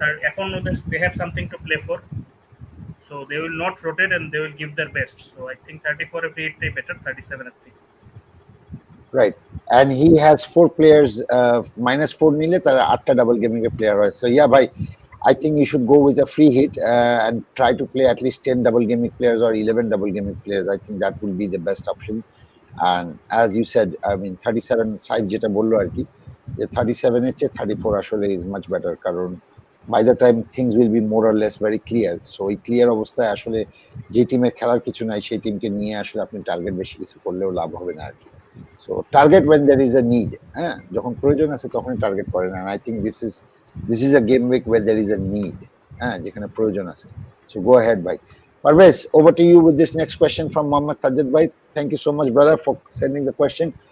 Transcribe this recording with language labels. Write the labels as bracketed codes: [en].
[en] এখন they have something to play for, so they will not rotate and they will give their best. So I think 34-এ free হিটটাই better 37-এর থেকে। Right, and he has 4 players, -4 [bn] নিলে তার 8টা double gaming এর player হয়। [en] So yeah, bhai, I think you should go with a free hit and try to play at least 10 double gaming players or 11 double gaming players. I think that would be the best option. And as you said, I mean 37 side [bn] যেটা বললো আর কি, যে 37 এর চেয়ে 34 আসলে [en] is much better, কারণ by the time things will be more or less very clear. [bn] So এই clear অবস্থায় আসলে যে টিমের খেলার কিছু নাই সেই টিমকে নিয়ে আসলে আপনি টার্গেট বেশি কিছু করলেও লাভ হবে না আর কি। [en] So target when there is a need. [bn] যখন প্রয়োজন আছে তখনই টার্গেট করেন, [en] and I think this is a game week where there is a need, [bn] যেখানে প্রয়োজন আছে। [en] So go ahead, bhai. Parvez, over to you with this next question from Mohammad Sajjad bhai. Thank you so much, brother, for sending the question.